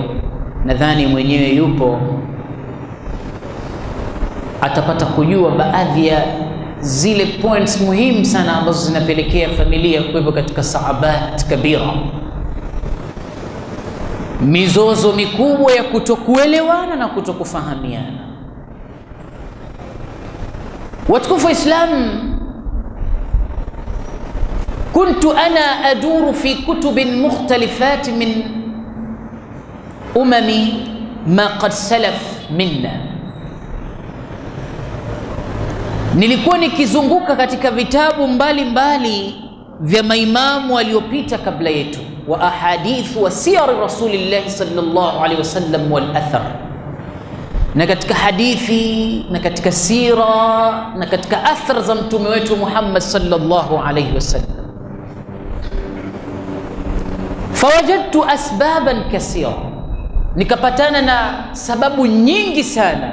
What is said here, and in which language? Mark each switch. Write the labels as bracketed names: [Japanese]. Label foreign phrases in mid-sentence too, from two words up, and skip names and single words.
[Swahili] Nadhani mwenyewe yupo, atapata kujua baadhi ya zile points muhimu sana ambazo zinapelekea familia kuwepo katika [Arabic] صعاب كبيرة, [Swahili] mizozo mikubwa ya kutokuelewana na kutokufahamiana. Watukufu wa Islam, [Arabic] كنت أنا أدور في كتب مختلفات من أئمة ما قد سلف منا. [Swahili] Nilikuwa nikizunguka katika vitabu mbalimbali vya maimamu waliopita kabla yetu, [Arabic] وأحاديث وسير رسول الله صلى الله عليه وسلم والآثار, [Swahili] na katika hadithi na katika sira na katika athar za mtume wetu Muhammad [Arabic] صلى الله عليه وسلم. فوجدت أسبابا كثيرة, [Swahili] nikapatana na sababu nyingi sana.